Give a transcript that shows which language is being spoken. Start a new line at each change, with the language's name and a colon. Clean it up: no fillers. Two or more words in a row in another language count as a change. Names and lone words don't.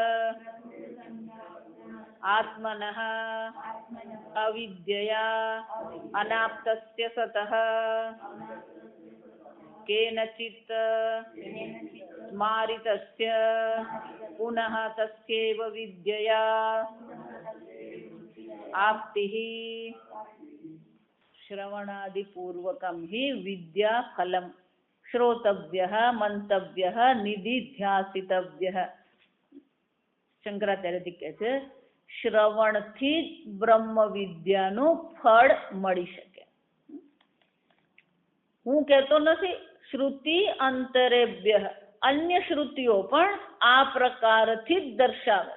Sanskrit: आत्मनः अविद्यया अनाप्तस्य सतः केनचित् स्मारितस्य पुनः तस्यैव विद्यया आप्तिः श्रवणादिपूर्वकं हि विद्या फलं श्रोतव्यः मंतव्यः निधिध्यासितव्यः।
Gujarati: શંકરાચાર્યજી કહે છે શ્રવણથી જ બ્રહ્મ વિદ્યાનું ફળ મળી શકે. હું કહેતો નથી
Sanskrit: श्रुति अंतरेभ्य,
Gujarati: અન્ય શ્રુતિઓ પણ આ પ્રકારથી જ દર્શાવે.